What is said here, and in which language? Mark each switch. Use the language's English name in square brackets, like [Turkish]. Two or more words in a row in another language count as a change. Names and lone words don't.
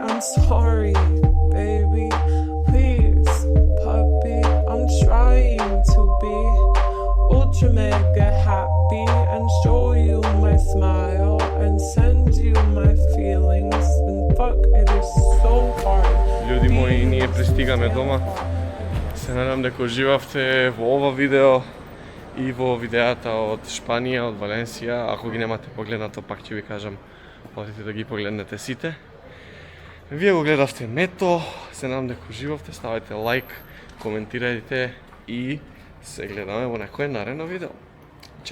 [English] I'm sorry, baby. Please, puppy. I'm trying to be ultra mega happy and show you my smile and send you my feelings. And fuck, it is so hard. [Macedonian] Луѓи мои, ние пристигаме дома. Се надам дека уживавте во ова видео и во видеата од Шпанија, од Валенсија. Ако ги немате погледнато, пак ќе ви кажам, одите да ги погледнете сите. Вие го гледавте Мето, се надам дека уживавте, ставајте лайк, коментирајте и се гледаме во некое наредно видео.